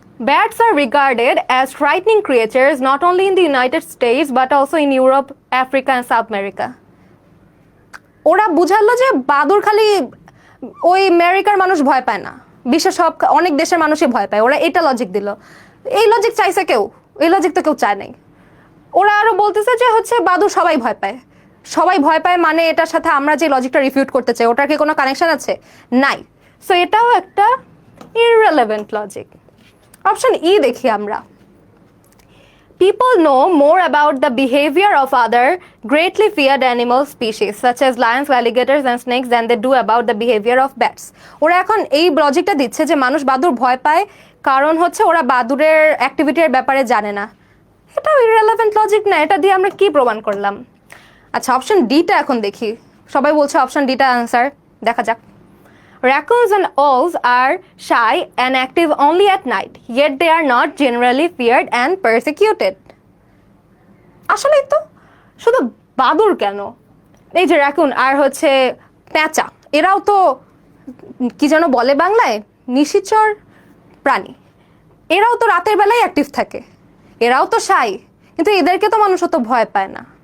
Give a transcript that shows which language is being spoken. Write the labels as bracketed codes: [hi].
[en] Bats are regarded as frightening creatures not only in the United States but also in Europe, Africa and South America. [bn] ওরা বুঝালো যে বাদুর খালি ওই আমেরিকার মানুষ ভয় পায় না, বিশ্বের সব অনেক দেশের মানুষই ভয় পায়। ওরা এটা লজিক দিল। এই লজিক চাইছে কেউ? এই লজিক তো কেউ চায় নাই। ওরা আরো বলতেছে যে হচ্ছে বাদুর সবাই ভয় পায়, সবাই ভয় পায়, মানে এটার সাথে আমরা যে লজিকটা রিফিউট করতে চাই ওটার কি কোনো কানেকশন আছে? নাই। সো এটাও একটা ইররেলেভেন্ট লজিক। অপশন ই দেখি আমরা। [en] People know more about the behavior of other greatly feared animal species such as lions, alligators and snakes than they do about the behavior of bats. [bn] ওরা এখন এই লজিকটা দিচ্ছে যে মানুষ বাদুর ভয় পায় কারণ হচ্ছে ওরা বাদুরের অ্যাক্টিভিটির ব্যাপারে জানে না। এটাও ইররেলেভেন্ট লজিক না, এটা দিয়ে আমরা কি প্রমাণ করলাম? আচ্ছা, অপশন ডিটা এখন দেখি। সবাই বলছে অপশন ডিটা আনসার, দেখা যাক। [en] Raccoons and owls are shy and active only at night, yet they are not generally feared and persecuted. [bn] আসলেই তো, শুধু বাদুর কেন, এই যে র্যাকুন আর হচ্ছে পেঁচা, এরাও তো কি যেন বলে বাংলায়, নিশিচর প্রাণী। এরাও তো রাতের বেলায় অ্যাক্টিভ থাকে, এরাও তো শাই, কিন্তু এদেরকে তো মানুষ অত ভয় পায় না।